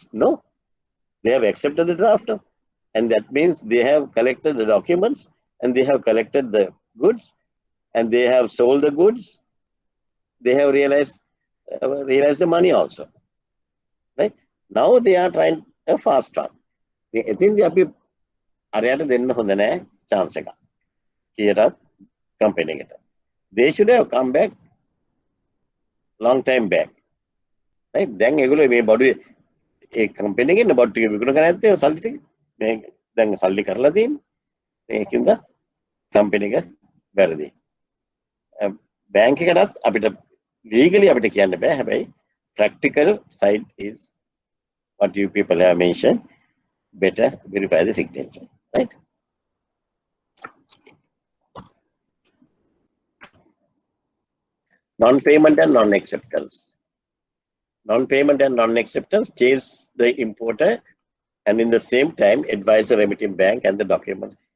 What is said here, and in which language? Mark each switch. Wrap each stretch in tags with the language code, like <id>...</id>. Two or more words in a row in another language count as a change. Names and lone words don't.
<en>No, they have accepted the draft, and that means they have collected the documents and they have collected the goods and they have sold the goods. They have realized the money also, right? Now they are trying a fast track. I think they are</en> <si>අරයට දෙන්න හොඳ නෑ chance එක කියලාත් company එකට.</si> <en>They should have come back long time back, right?</en> <si>දැන් ඒගොල්ලෝ මේ බඩුවේ ඒ company එකේ බඩු ටික විකුණ ගන්න නැත්තේ සල්ලි ටික මේ දැන් සල්ලි කරලා තියෙන්නේ. මේකින්ද company එක වැරදි. bank එකටත් අපිට legally අපිට කියන්න බෑ.</si> <en>හැබැයි practical side is what you people have mentioned. Better verify the signature, right? Non-payment and non-acceptance. Non-payment and non-acceptance chase the importer and in the same time advise the remitting bank and the documents.</en>